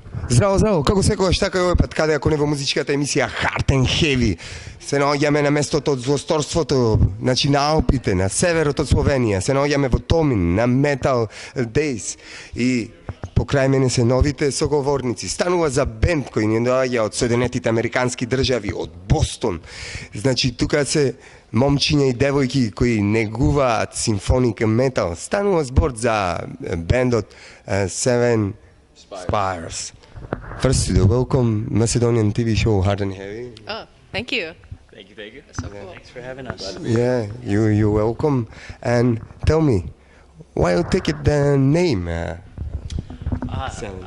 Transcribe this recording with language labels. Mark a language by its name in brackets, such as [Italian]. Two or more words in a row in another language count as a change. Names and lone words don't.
[Macedonian] Здраво, како секогаш така и овој пат, каде ако не во музичката емисија Hard and Heavy, се наоѓаме на местото од злосторството, значи на Алпите, на северот од Словенија, се наоѓаме во Томин, на Metal Days и покрај мене се новите соговорници. Станува за бенд кој ни доаѓа од Соединетите Американски држави, од Бостон. Значи тука се момчиња и девојки кои негуваат симфоник метал. Станува збор за бендот Seven Spires. [English] First, welcome Macedonian TV show Hard and Heavy. Oh, thank you. Thank you. That's so cool. Thanks for having us. Yeah, you're welcome. And tell me, why you take it the name? Seven.